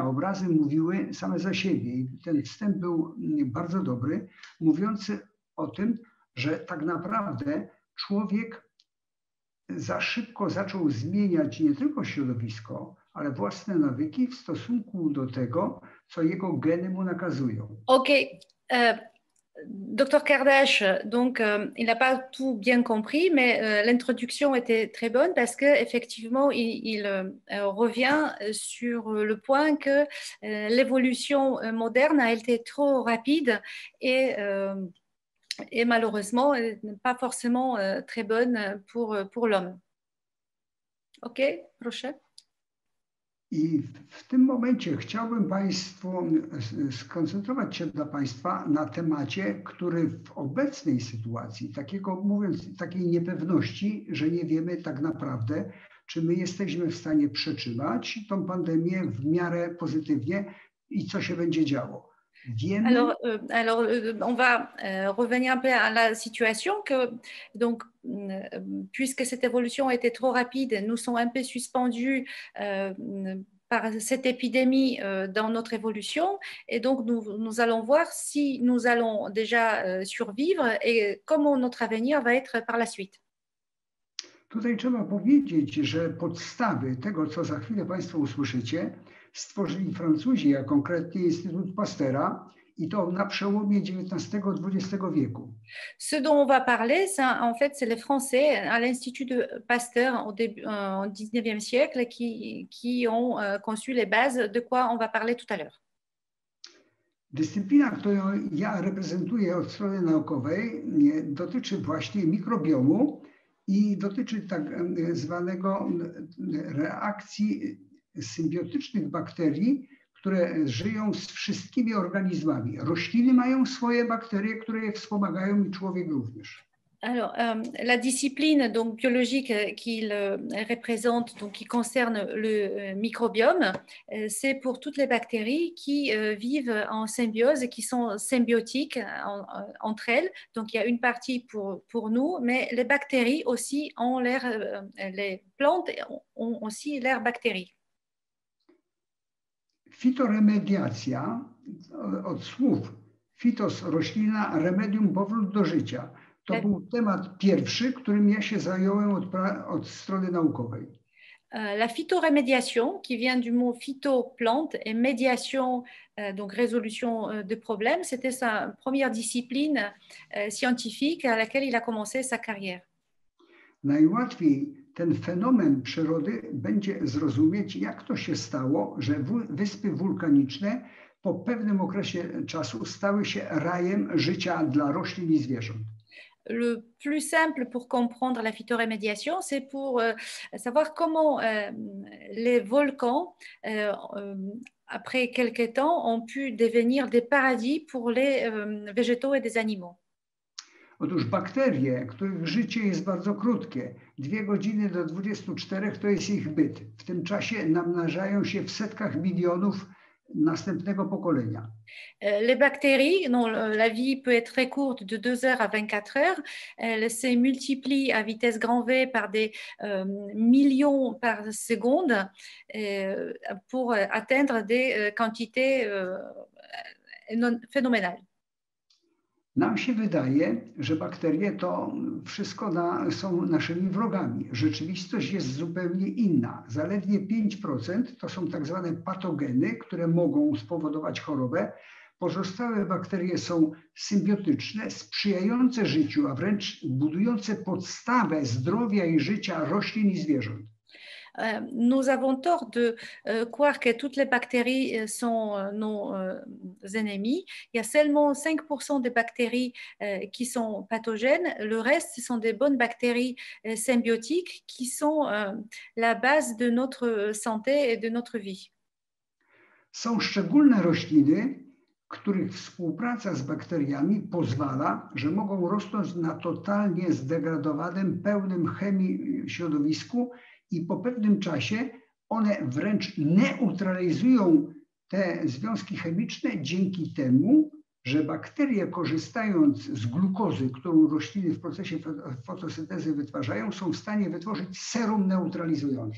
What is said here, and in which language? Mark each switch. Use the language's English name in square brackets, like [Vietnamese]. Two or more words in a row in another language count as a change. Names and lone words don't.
[Polish] Obrazy mówiły same za siebie. I ten wstęp był bardzo dobry, mówiący o tym, że tak naprawdę człowiek za szybko zaczął zmieniać nie tylko środowisko, ale własne nawyki w stosunku do tego, co jego geny mu nakazują. [French] Ok. Dr Kardash, donc il n'a pas tout bien compris, mais l'introduction était très bonne parce qu'effectivement, il revient sur le point que l'évolution moderne a été trop rapide et malheureusement pas forcément très bonne pour l'homme. [Polish] Ok, proszę. I w tym momencie chciałbym skoncentrować się dla Państwa na temacie, który w obecnej sytuacji, takiej niepewności, że nie wiemy tak naprawdę, czy my jesteśmy w stanie przetrzymać tą pandemię w miarę pozytywnie i co się będzie działo. Wiemy, [French] On va revenir un peu à la situation que, donc, puisque cette évolution était trop rapide, nous sommes un peu suspendus par cette épidémie dans notre évolution. Et donc, nous allons voir si nous allons déjà survivre et comment notre avenir va être par la suite. [Polish] tutaj trzeba powiedzieć, że podstawy tego, co za chwilę Państwo usłyszycie, stworzyli Francuzi, a konkretnie Instytut Pasteura, i to na przełomie XIX-XX wieku. [French] Ce dont on va parler, en fait, c'est les Français à l'Institut de Pasteur au XIXe siècle qui ont conçu les bases de quoi on va parler tout à l'heure. [Polish] Dyscyplina, którą ja reprezentuję od strony naukowej, dotyczy właśnie mikrobiomu i dotyczy tak zwanego reakcji symbiotycznych bakterii, które żyją z wszystkimi organizmami. Rośliny mają swoje bakterie, które je wspomagają, i człowiek również. [French] Alors, la discipline donc, biologique qu'il représente, donc, qui concerne le microbiome, c'est pour toutes les bactéries qui vivent en symbiose et qui sont symbiotiques entre elles. Donc, il y a une partie pour nous, mais les bactéries aussi ont les plantes ont aussi leur bactéries. [Polish] Fitoremediacja, od słów fitos roślina, remedium powrót do życia. To był temat pierwszy, którym ja się zająłem od strony naukowej. [French] La phytorémédiation, qui vient du mot phyto, plante, et médiation, donc résolution de problèmes, c'était sa première discipline scientifique à laquelle il a commencé sa carrière. [Polish] Najłatwiej ten fenomen przyrody będzie zrozumieć, jak to się stało, że wyspy wulkaniczne po pewnym okresie czasu stały się rajem życia dla roślin i zwierząt. [French] Le plus simple pour comprendre la phytorémédiation, c'est pour savoir comment les volcans, après quelques temps, ont pu devenir des paradis pour les végétaux et des animaux. [Polish] Otóż bakterie, których życie jest bardzo krótkie, 2 godziny do 24 to jest ich byt. W tym czasie namnażają się w setkach milionów następnego pokolenia. Les bactéries, dont la vie peut être très courte, de 2 heures à 24 heures, elles se multiplient à vitesse grand V par des millions par seconde pour atteindre des quantités phénoménales. Nam się wydaje, że bakterie to wszystko są naszymi wrogami. Rzeczywistość jest zupełnie inna. Zaledwie 5% to są tak zwane patogeny, które mogą spowodować chorobę. Pozostałe bakterie są symbiotyczne, sprzyjające życiu, a wręcz budujące podstawę zdrowia i życia roślin i zwierząt. [French] Nous avons tort de croire que toutes les bactéries sont nos ennemis. Il y a seulement 5% des bactéries qui sont pathogènes. Le reste, ce sont des bonnes bactéries symbiotiques qui sont la base de notre santé et de notre vie. [Polish] Są szczególne rośliny, których współpraca z bakteriami pozwala, że mogą rosnąć na totalnie zdegradowanym, pełnym chemii środowisku, i po pewnym czasie one wręcz neutralizują te związki chemiczne dzięki temu, że bakterie, korzystając z glukozy, którą rośliny w procesie fotosyntezy wytwarzają, są w stanie wytworzyć serum neutralizujące.